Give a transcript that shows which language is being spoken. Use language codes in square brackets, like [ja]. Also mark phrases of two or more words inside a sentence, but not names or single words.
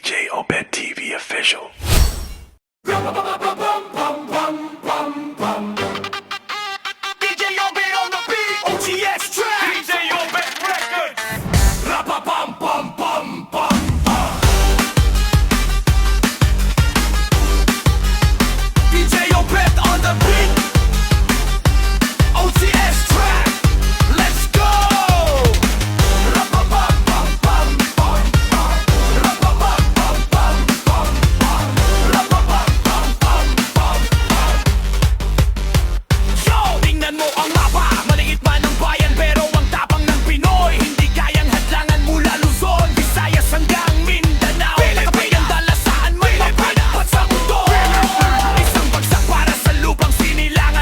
[en] Obed TV official. DJ Obed on the beat. OTX track. DJ Obed Records. Ra-pa-pam-pam-pam-pam. DJ Obed on the beat. OTX track. Let's go. Ra-pa-pam-pam-pam-pam. Ra-pa-pam-pam-pam-pam. Ra-pa-pam-pam-pam-pam. [tl] Yo, tingnan mo ang mapa. Maliit man ang bayan pero ang tapang ng Pinoy. Hindi kayang hadlangan mula Luzon, Visayas hanggang Mindanao. Nakapayang dala saan may mapanapat sa mundo. Isang bagsak para sa lupang sinilangan.